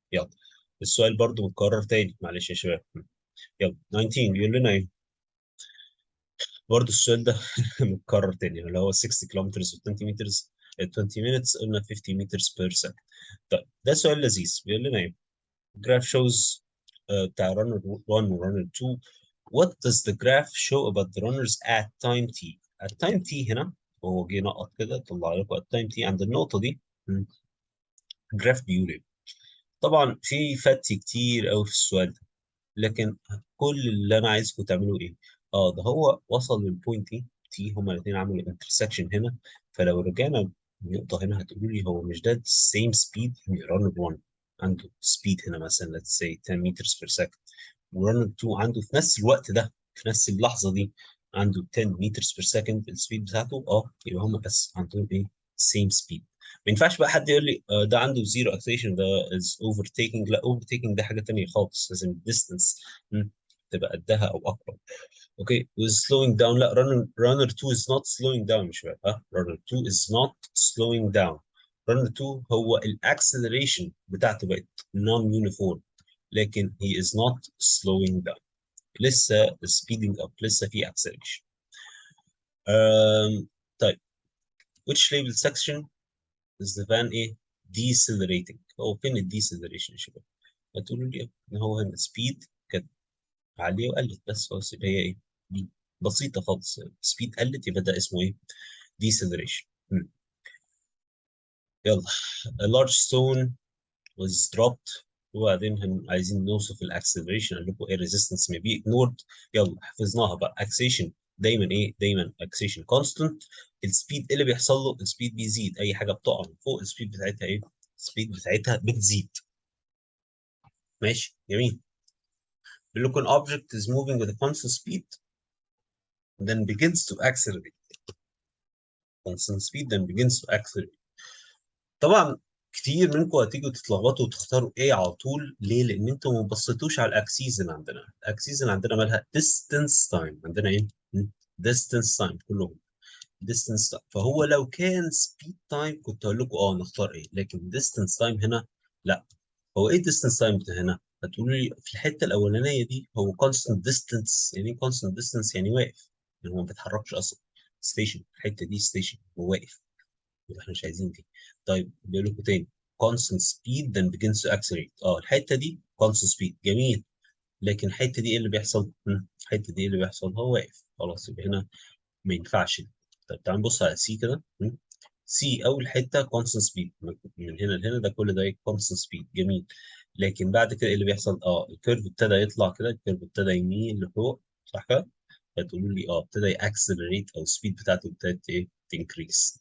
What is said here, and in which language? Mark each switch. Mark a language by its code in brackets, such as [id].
[ar] يلا السؤال برضو متكرر تاني معلش يا شباب. يلا 19 بيقول لنا ايه برضه السؤال ده متكرر تاني، اللي هو 60 كيلومترز و 20 مترز [en] 20 minutes [ar] قلنا [en] 50 meters per second. [ar] طيب ده سؤال لذيذ، بيقول لنا ايه؟ [en] graph shows [ar] بتاع runner 1 و runner 2. [en] What does the graph show about the runners at time t؟ at time t [ar] هنا هو جه نقط كده طلع لكم [en] at time t [ar] عند النقطة دي. جراف بيقول ايه؟ طبعا في فتي كتير قوي في السؤال ده، لكن كل اللي انا عايزكم تعملوا ايه؟ ده هو وصل للبوينت تي، هما الاثنين عملوا انترسكشن هنا. فلو رجعنا النقطة هنا هتقولوا لي هو مش ده السيم سبيد يعني رانر 1 عنده سبيد هنا مثلا [en] let's say 10 meters per second، [ar] ورانر 2 عنده في نفس الوقت ده في نفس اللحظة دي عنده 10 meters per second السبيد بتاعته، يبقى هما بس عندهم ايه؟ [en] same speed. [ar] ما ينفعش بقى حد يقول لي ده عنده زيرو اكسلريشن ده از اوفرتيكنج. لا، اوفرتيكنج ده حاجة تانية خالص، لازم الديستنس تبقى قدها او اقرب. [en] okay with slowing down، لا runner 2 is not slowing down [ar] مش بقى [en] runner 2 is not slowing down. runner 2 [ar] هو الاكسلريشن بتاعته بقت [en] non uniform، لكن he is not slowing down، لسه speeding up، [ar] لسه في [en] acceleration. [ar] طيب [en] which label section is the van [ar] ايه decelerating؟ هو فين الديسلريشن يا شباب؟ هتقولوا لي ان هو هنا speed كانت عالية وقلت، بس هو هي ايه دي بسيطة خالص، سبيد قلت يبقى ده اسمه ايه؟ deceleration. يلا a large stone was dropped، وبعدين عايزين نوصف الاكسلريشن، قال لكم ايه [en] resistance may be ignored. [ar] يلا حفظناها بقى acceleration دايما ايه؟ دايما acceleration constant. السبيد اللي بيحصل له السبيد بيزيد، اي حاجه بتقع من فوق السبيد بتاعتها ايه؟ السبيد بتاعتها بتزيد. ماشي جميل. بيقول لكم [en] an object is moving with a constant speed then begins to accelerate. constant speed then begins to accelerate. [ar] طبعا كتير منكم هتيجوا تتلخبطوا وتختاروا ايه على طول. ليه؟ لان انتوا ما بصيتوش على الاكسيز اللي عندنا. الاكسيز اللي عندنا مالها distance time، عندنا ايه؟ distance time كلهم distance time. فهو لو كان speed time كنت هقول لكم نختار ايه، لكن distance time هنا لا. هو ايه distance time هنا؟ هتقولوا لي في الحته الاولانيه دي هو constant distance. يعني ايه constant distance؟ يعني واقف، يعني هو ما بيتحركش اصلا. ستيشن، الحته دي ستيشن، هو واقف، يبقى احنا مش عايزين دي. طيب بيقول لكم تاني [en] constant speed then begins to accelerate. [ar] الحته دي constant speed جميل، لكن الحته دي ايه اللي بيحصل؟ الحته دي ايه اللي بيحصل؟ هو واقف خلاص، يبقى هنا ما ينفعش. طيب تعال نبص على سي كده. سي اول حته constant speed من هنا لهنا، ده كل ده constant speed جميل، لكن بعد كده ايه اللي بيحصل؟ الكيرف ابتدى يطلع كده، الكيرف ابتدى يميل لفوق، صح كده؟ فتقولوا لي ابتدى ياكسلريت او السبيد بتاعته ابتدت ايه؟ تنكريس.